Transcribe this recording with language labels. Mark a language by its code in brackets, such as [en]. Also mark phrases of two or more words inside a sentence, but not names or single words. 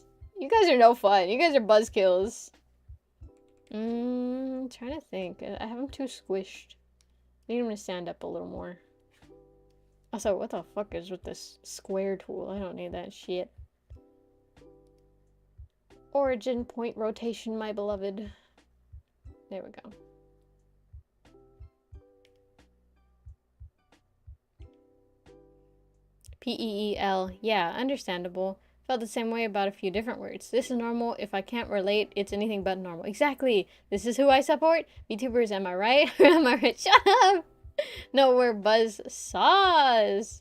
[en] You guys are no fun. You guys are buzzkills. Trying to think. I have them too squished. I need them to stand up a little more. Also, what the fuck is with this square tool? I don't need that shit. Origin point rotation, my beloved. There we go. P-E-E-L. Yeah, understandable. Felt the same way about a few different words. This is normal. If I can't relate, it's anything but normal. Exactly. This is who I support. VTubers, am I right? Am I right? Shut up! No, we're buzz saws.